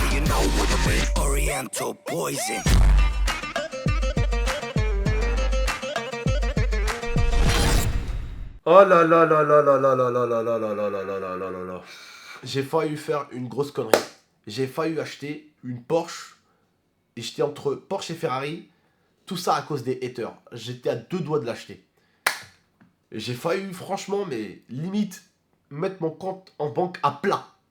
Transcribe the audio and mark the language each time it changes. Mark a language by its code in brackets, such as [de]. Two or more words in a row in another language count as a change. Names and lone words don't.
[en] know what I mean? Oriental poison. Oh là là là là là là là là là là là là là là là là là là. [fr] J'ai failli faire une grosse connerie. J'ai failli acheter une Porsche. Et j'étais entre Porsche et Ferrari. Tout ça à cause des haters. J'étais à 2 doigts de l'acheter. J'ai failli, franchement, mais limite, mettre mon compte en banque à plat.